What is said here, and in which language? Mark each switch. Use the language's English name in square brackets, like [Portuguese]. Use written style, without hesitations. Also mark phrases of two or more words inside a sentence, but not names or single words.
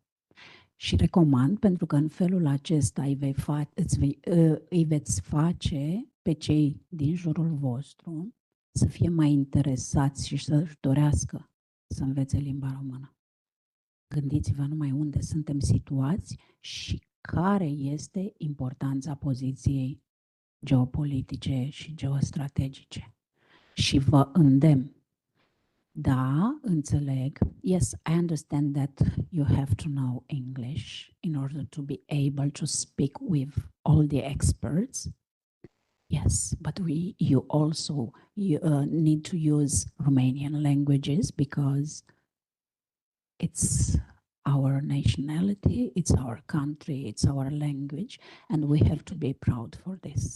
[Romanian] Și recomand, pentru că în felul acesta îi veți face pe cei din jurul vostru să fie mai interesați și să-și dorească să învețe limba română. Gândiți-vă numai unde suntem situați și care este importanța poziției geopolitice și geostrategice. Și vă îndemn. Da, înțeleg. [English] Yes, I understand that you have to know English in order to be able to speak with all the experts. Yes, but you also need to use Romanian languages because it's our nationality, it's our country, it's our language, and we have to be proud for this.